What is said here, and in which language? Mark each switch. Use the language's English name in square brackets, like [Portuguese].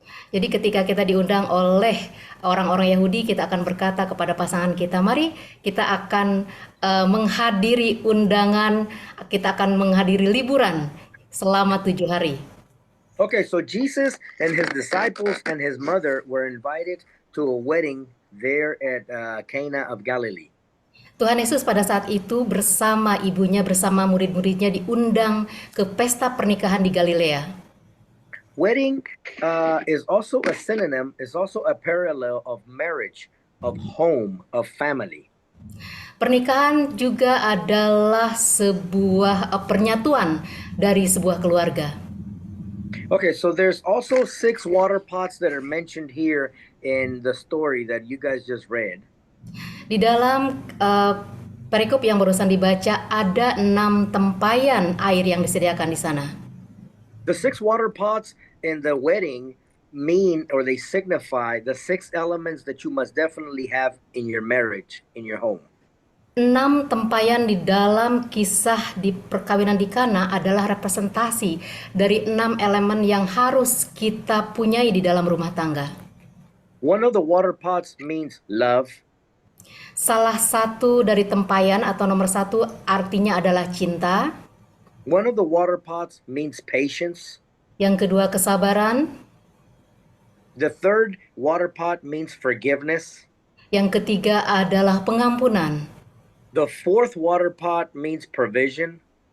[Indonesian] Jadi ketika kita diundang oleh orang-orang Yahudi, kita akan berkata kepada pasangan kita, mari kita akan menghadiri undangan, kita akan menghadiri liburan selama 7 hari. [English] Okay, so Jesus and his disciples and his mother were invited to a wedding there at Cana of Galilee. [Indonesian] Tuhan Yesus pada saat itu bersama ibunya, bersama murid-muridnya diundang ke pesta pernikahan di Galilea. [English] Wedding is also a synonym, is also a parallel of marriage, of home, of family. [Indonesian] Pernikahan juga adalah sebuah pernyatuan dari sebuah keluarga. [English] Okay, so there's also 6 water pots that are mentioned here in the story that you guys just read. [Indonesian] Di dalam perikop yang barusan dibaca ada 6 tempayan air yang disediakan di sana. [English] The 6 water pots in the wedding mean, or they signify, the 6 elements that you must definitely have in your marriage, in your home. [Indonesian] 6 tempayan di dalam kisah di perkawinan di Kana adalah representasi dari 6 elemen yang harus kita punyai di dalam rumah tangga. [English] One of the water pots means love. [Indonesian] Salah satu dari tempayan atau nomor 1 artinya adalah cinta. [English] One of the water pots means patience. [Indonesian] Yang kedua kesabaran. [English] The third water pot means forgiveness. [Indonesian] Yang ketiga adalah pengampunan. [English] The fourth water pot means provision.